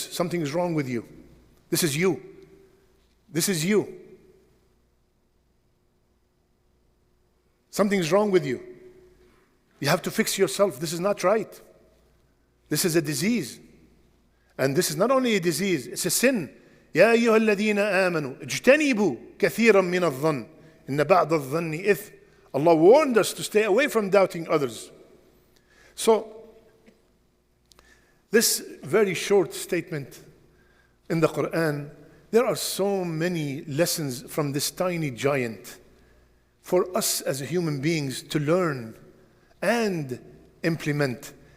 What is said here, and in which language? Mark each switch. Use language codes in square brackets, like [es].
[en] Something is wrong with you. This is you. This is you. Something is wrong with you. You have to fix yourself. This is not right. This is a disease. And this is not only a disease, it's a sin. [ar] يا أيها الذين آمنوا اجتنبوا كثيرا من الظن إن بعض الظن إثم. [en] Allah warned us to stay away from doubting others. So, This very short statement in the Quran, there are so many lessons from this tiny giant for us as human beings to learn and implement.